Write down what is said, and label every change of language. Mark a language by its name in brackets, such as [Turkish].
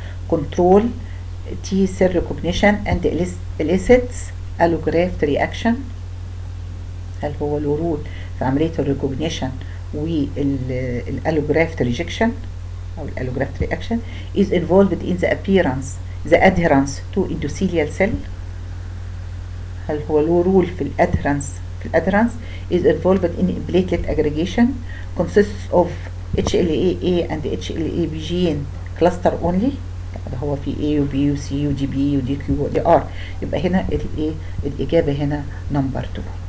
[English] control T cell recognition and elicits allograft reaction. [Arabic] هل هو له رول في عملية [English] الريكوجنيشن والالوجرافت ريجكشن او الالوجرافت reaction? is involved in the adherence to endothelial cell. [Arabic] هل هو له رول في الادهرنس [English] is involved in platelet aggregation, consists of HLA-A and HLA-B gene cluster only. [Arabic] ده هو في A و B و C و GB و DQ و DR. يبقى هنا الإجابة هنا نمبر 2.